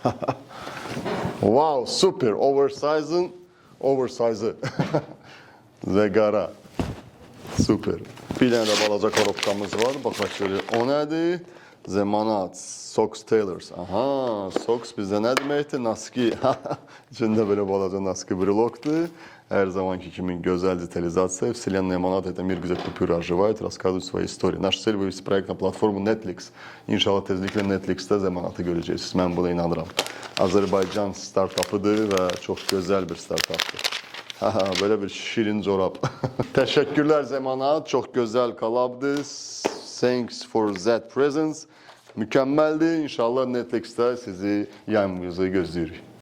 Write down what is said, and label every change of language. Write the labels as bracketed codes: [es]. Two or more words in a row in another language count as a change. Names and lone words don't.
[az] Wow, super, oversize'ı və qara. Super. Bir dənə də balaca korobkamız var, baxaq görək. O nədir? Zemanat, Socks Tailors. Aha, Socks bizdə nə deməkdir? Naski. İçində belə balaca naski brelokdur. Hər zamanki kimi gözəl детализация. [ru] Вселенная Манат это мир, где купюры оживают, рассказывают свои истории. Наша цель вывести проект на платформу Netflix. [az] İnşallah tezliklə Netflix'te Zemanatı görəcəksiniz. Mən buna inanıram. Azərbaycan startupıdır və çox gözəl bir startupdır. [tr] Böyle bir şirin corab. Teşekkürler Zemanat. Çok güzel kolabdı. [en] Thanks for that presence. [tr] Mükemmeldi. İnşallah Netflix'te sizi yan gözü gözlüyoruz.